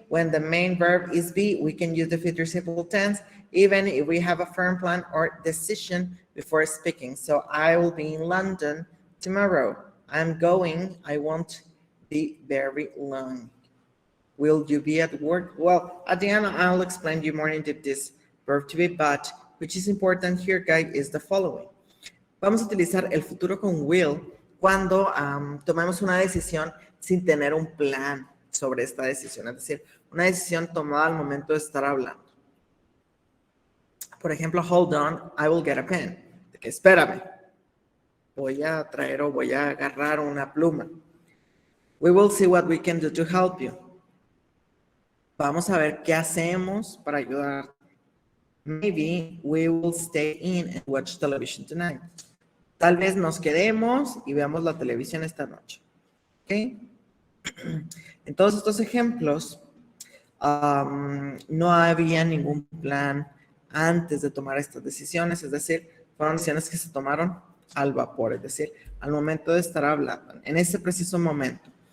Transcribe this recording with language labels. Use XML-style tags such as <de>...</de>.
<en>When the main verb is be, we can use the future simple tense, even if we have a firm plan or decision before speaking. So I will be in London tomorrow. I'm going, I won't be very long. Will you be at work? Well, at the end, I'll explain you more in depth this verb to be, but which is important here, guys, is the following.</en> <es>Vamos a utilizar el futuro con will cuando tomemos una decisión sin tener un plan sobre esta decisión, es decir, una decisión tomada al momento de estar hablando. Por ejemplo,</es> <en>hold on, I will get a pen.</en> <es>De que espérame, voy a traer o voy a agarrar una pluma.</es> <en>We will see what we can do to help you.</en> <es>Vamos a ver qué hacemos para ayudar.</es> <en>Maybe we will stay in and watch television tonight.</en> <es>Tal vez nos quedemos y veamos la televisión esta noche. ¿Ok? En todos estos ejemplos, no había ningún plan antes de tomar estas decisiones, es decir, fueron decisiones que se tomaron al vapor, es decir, al momento de estar hablando, en ese preciso momento.</es>